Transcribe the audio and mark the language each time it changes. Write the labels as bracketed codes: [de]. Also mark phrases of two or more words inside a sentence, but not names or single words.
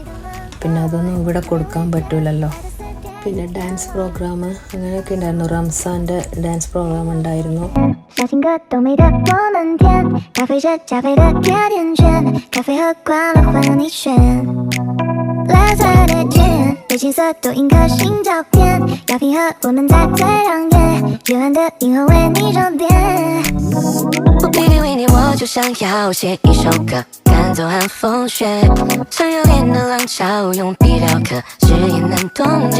[ml] പിന്നെ അതൊന്നും ഇവിടെ കൊടുക്കാൻ പറ്റൂലല്ലോ. പിന്നെ [en] dance program [ml] അങ്ങനെയൊക്കെ ഉണ്ടായിരുന്നു. റംസാൻ്റെ [en] dance program [ml] ഉണ്ടായിരുന്നു. [zh] 背景色多印颗新照片，要拼合我们在最让眼，幽暗的银河为你装点。我偏偏为你，我就想要写一首歌，赶走寒风雪，像热烈的浪潮，用笔雕刻，誓言难冻结。